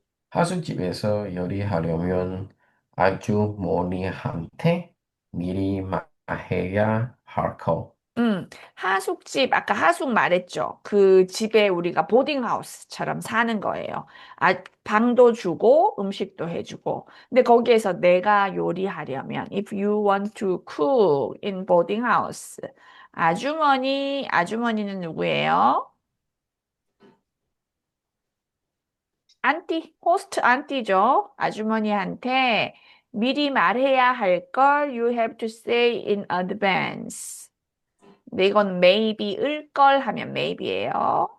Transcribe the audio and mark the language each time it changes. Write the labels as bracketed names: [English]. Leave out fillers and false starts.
[Korean] 하숙집에서 요리하려면 아주머니한테 미리 말해야 할까? 하숙집, 아까 하숙 말했죠. 그 집에 우리가 보딩하우스처럼 사는 거예요. 방도 주고 음식도 해주고. 근데 거기에서 내가 요리하려면, [English] if you want to cook in boarding house, [Korean] 아주머니는 누구예요? 호스트 안티죠. 아주머니한테 미리 말해야 할 걸 [English] you have to say in advance. [Korean] 근데 이건 maybe일 걸 하면 maybe예요.